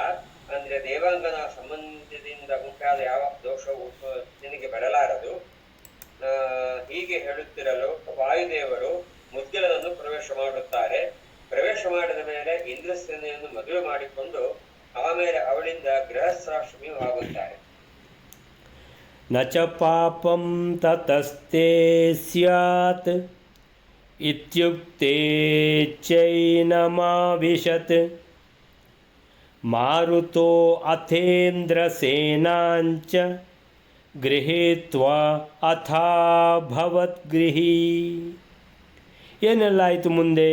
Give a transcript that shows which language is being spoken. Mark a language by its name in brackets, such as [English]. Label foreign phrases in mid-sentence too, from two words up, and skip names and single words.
[Kannada] ಅಂದ್ರೆ ದೇವಾಂಗನ ಸಂಬಂಧದಿಂದ ಉಂಟಾದ ಯಾವ ದೋಷವು ನಿನಗೆ ಬರಲಾರದು. ಹೀಗೆ ಹೇಳುತ್ತಿರಲು ವಾಯುದೇವರು ಮುದ್ಗಲನನ್ನು ಪ್ರವೇಶ ಮಾಡುತ್ತಾರೆ. ಪ್ರವೇಶ ಮಾಡಿದ ಮೇಲೆ ಇಂದ್ರಸೇನೆಯನ್ನು ಮದುವೆ ಮಾಡಿಕೊಂಡು ಆಮೇಲೆ ಅವಳಿಂದ ಗೃಹಸ್ಥಾಶ್ರಮಿಯೂ ಆಗುತ್ತಾರೆ. [Sanskrit] ನ ಚ ಪಾಪಂ ತತಸ್ತೆ ಸ್ಯಾತ್ ಇತ್ಯುಕ್ತೆ ಚೈನಮಾವಿಶತ್ ಮಾರುತೋ ಅಥೇಂದ್ರಸೇನಾಂಚ ಗೃಹೀತ್ವಾ ಅಥಾಭವದ್ಗೃಹೀ. [Kannada] ಏನೆಲ್ಲ ಆಯಿತು ಮುಂದೆ?